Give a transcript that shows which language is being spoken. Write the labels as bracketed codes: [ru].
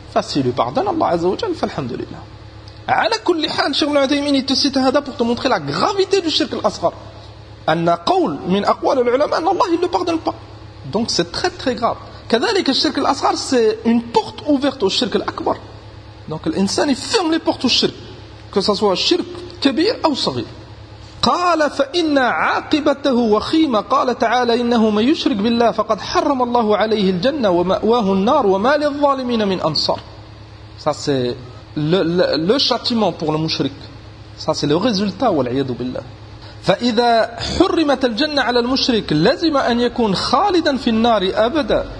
[fr] S'il lui pardonne, Allah azza wa jal, falhamdulillah. Ala kulli hal, Cheikh Ibn Uthaymeen, il te cite hada pour te montrer la gravité du shirk al-asghar. [ar] Anna qawl min aqwal al-ulama, [fr] Allah il le pardonne pas. Donc c'est très très grave. [ar] كذلك الشرك الأصغر [fr] c'est une porte ouverte au shirk al-akbar. Donc l'insan il ferme les portes au shirk, que ce soit shirk kabir ou saghir. [ar] قال فإن عاقبته وخيمة, قال تعالى إنه من يشرك بالله فقد حرم الله عليه الجنة ومأواه النار وما للظالمين من أنصار. [fr] Ça c'est le châtiment pour le mushrik. Ça c'est le résultat [ar] والعياذ بالله. فإذا حرمت الجنة على المشرك لازم أن يكون خالدا في النار أبدا.